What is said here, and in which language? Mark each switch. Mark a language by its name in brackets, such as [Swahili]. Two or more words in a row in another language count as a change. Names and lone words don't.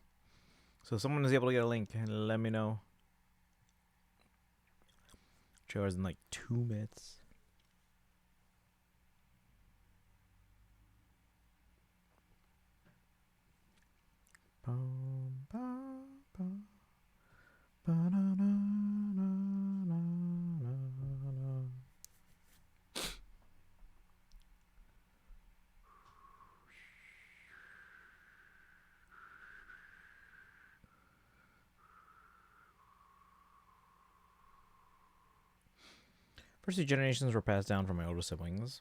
[English] So if someone is able to get a link, let me know. Trailer's in like 2 minutes. Bum, bum, bum. Ba-na-na-na-na-na-na. First 2 generations were passed down from my older siblings.